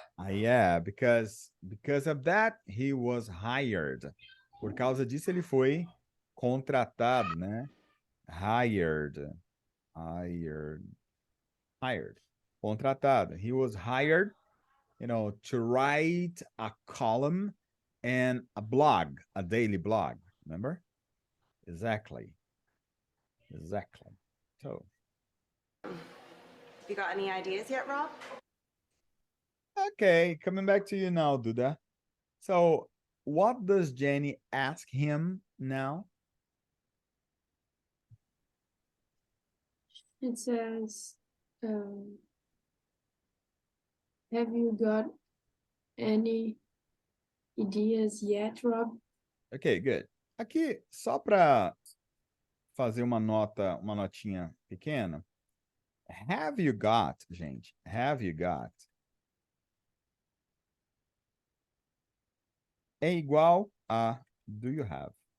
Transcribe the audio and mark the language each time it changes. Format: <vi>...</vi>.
<en>Yeah, because of that he was hired.</en> <pt>Por causa disso ele foi contratado, né?</pt> <en>Hired. Contratado. He was hired, to write a column and a blog, a daily blog. Remember? Exactly. So. You got any ideas yet, Rob? Okay, coming back to you now, Duda. So what does Jenny ask him now? It says, have you got any ideas yet, Rob? Ok, good.</en> <pt>Aqui, só para fazer uma notinha pequena.</pt> <en>Have you got, gente? Have you got?</en> <pt>É igual a do you have.</pt>